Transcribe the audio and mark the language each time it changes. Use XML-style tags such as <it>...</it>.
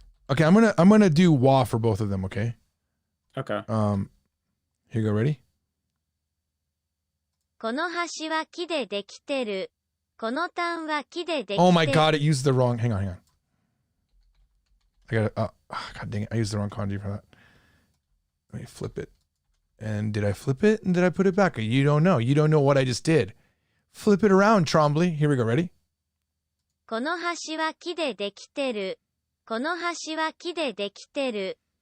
<en>Okay, I'm gonna do wa for both of them, okay? Okay. Here you go, ready?</en> <ja>この橋は木でできてる。この塔は木でできてる。</ja> <en>Oh my god, it used the wrong. Hang on. I got god dang it. I used the wrong kanji for that. Let me flip it. And did I flip it? And did I put it back? You don't know. You don't know what I just did. Flip it around, Trombley. Here we go. Ready?</en> <ja>この橋は木でできてる。この橋は木でできてる。</ja>